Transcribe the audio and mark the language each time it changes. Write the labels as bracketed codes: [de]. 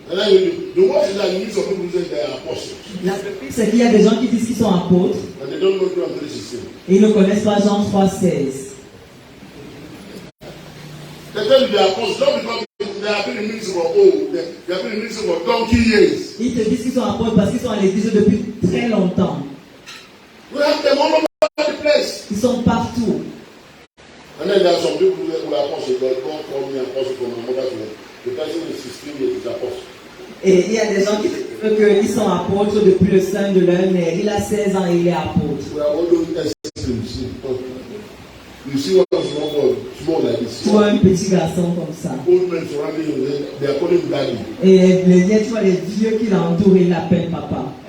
[en] The worst is that you need some people who say they are apostles. [fr] La pire, c'est qu'il y a des gens qui disent qu'ils sont apôtres. [en] And they don't know John 3:16. [fr] Et ils ne connaissent pas Jean 3:16. [en] They tell you they are apostles not because they have been in ministry for they have been in ministry for donkey years. [fr] Ils te disent qu'ils sont apôtres parce qu'ils sont à l'église depuis très longtemps. [en] We have them all over the place. [fr] Ils sont partout. [en] And then there are some people who are apostles. God called me apostle from my mother's womb. The person is 16 years is apostle. [fr] Et il y a des gens qui disent qu'ils sont apôtres depuis le sein de leur mère. Il a 16 ans et il est apôtre. [en] We are all those extremes. You see what is small like this. [fr] Tu vois un petit garçon comme ça. [en] Old men surrounding him, they are calling him daddy. [fr] Et tu vois les vieux qui l'entourent, ils l'appellent papa.